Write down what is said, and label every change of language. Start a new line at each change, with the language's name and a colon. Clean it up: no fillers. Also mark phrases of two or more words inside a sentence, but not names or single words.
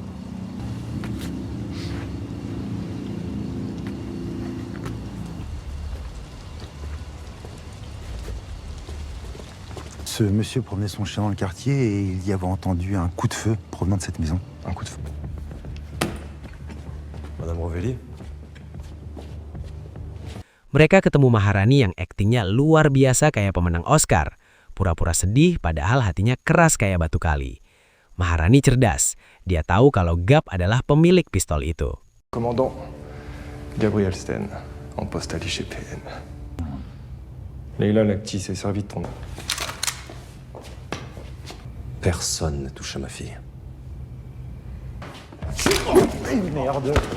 French: Ce monsieur promenait son chien dans le quartier et il y avait entendu un coup de feu provenant de cette maison. Un coup de feu. Madame Rovelli?
Indonesian: Mereka ketemu Maharani yang aktingnya luar biasa kayak pemenang Oscar. Pura-pura sedih padahal hatinya keras kayak batu kali. Maharani cerdas. Dia tahu kalau Gap adalah pemilik pistol itu.
French: Commandant Gabriel Sten, en poste à l'IGPN. Leila Lacti s'est servi de ton nom. Personne ne touche à ma fille. Merde!